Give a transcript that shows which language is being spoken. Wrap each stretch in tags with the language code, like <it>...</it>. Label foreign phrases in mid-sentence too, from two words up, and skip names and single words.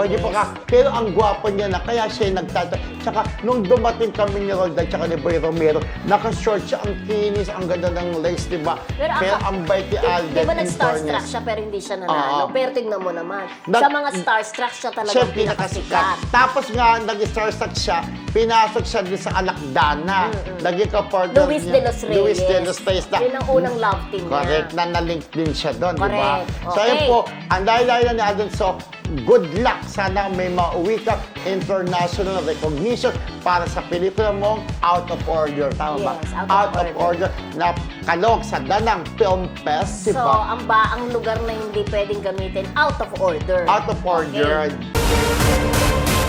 <tl>Hindi pa pero ang gwapo niya na, kaya siya nagtata. Tsaka, nung dumating kami ni Roldan, tsaka ni Boy Romero, naka-short siya, ang kinis, ang ganda ng lace, di ba? Pero ang bait ni Alden, di ba nag-starstruck siya pero hindi siya nanalo? Pero tignan mo naman, sa mga starstruck siya talagang pinakasikat. Tapos nga, nag-starstruck siya, pinasok siya din sa Alakdana. Naging ka-partner Luis de los Reyes. Luis de los Reyes. Yun ang unang love team niya. Correct, na-link din siya doon, di ba? Correct. So, ayun po, ang layo-layo ni Alden.</tl> <en>So, good luck.</en> <tl>Sana may mauwi ka</tl> <en>international recognition</en> <tl>para sa pelikula mong Out of Order. Tama ba? Yes, Out of Order na kalog sa Da Nang Film Fest, di So, ba? ang lugar na hindi pwedeng gamitin,</tl> <en>out of order. Out of Order. Okay.</en>